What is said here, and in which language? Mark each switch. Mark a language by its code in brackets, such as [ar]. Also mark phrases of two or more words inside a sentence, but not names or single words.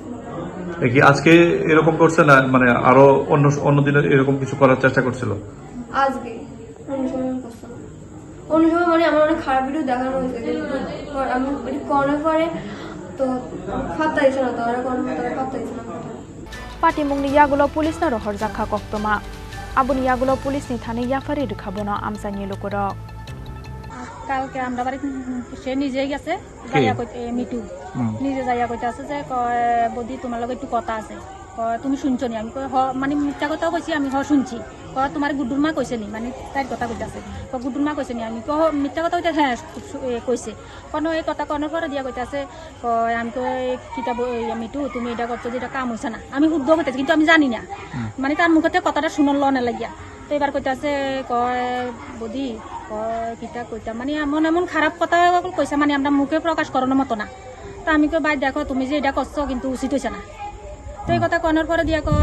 [bn] কি আজকে এরকম করছে না মানে আরো অন্য দিনে এরকম কিছু করার চেষ্টা করছিল আজকে অন্য সময় মানে আমার অনেক খারাপ ভিডিও দেখানো হয়েছে আমি করার পরে তো ফাত্তা দিচ্ছে না তারা ফাত্তা দিচ্ছে না [trp] Patimungni yagolo police na rohor jakha koktoma abuni yagolo police ni thane yafari rkhabono amsani lukorok [bn] কালকে আমরা বাড়ি সে নিজেই গেছে যাইয়া কইতে মিটু নিজে যাইয়া কইতে আছে যে কয় বদি তোমার লগে একটু কথা আছে কয় তুমি শুনছো নি আমি কই মানে মিথ্যা কথা কইছি আমি শুনছি কয় তোমার গুডুর মা কইছে নি মানে তার কথা কইতাছে কয় গুডুর মা কইছে নি আমি কই মিথ্যা কথা কইতে হ্যাঁ কইছে কোন এই কথা কোনের পরে দিয়া কইতাছে কয় আমি কই কিতাব মিটু তুমি এটা করছো যেটা কাম হইছে না আমি শুদ্ধ কইতাছি কিন্তু আমি জানি না মানে তার মুখতে কথাটা শুনল না লাগিয়া তো এবার কইতাছে কয় বদি কিতা কইতা মানে এমন এমন খারাপ কথা কইছে মানে আমরা মুখে প্রকাশ করানোর মতো না তো আমি কই ভাই দেখো তুমি যে এটা করছো কিন্তু উচিত হইছে না তো এই কথা কনার পরে দিয়া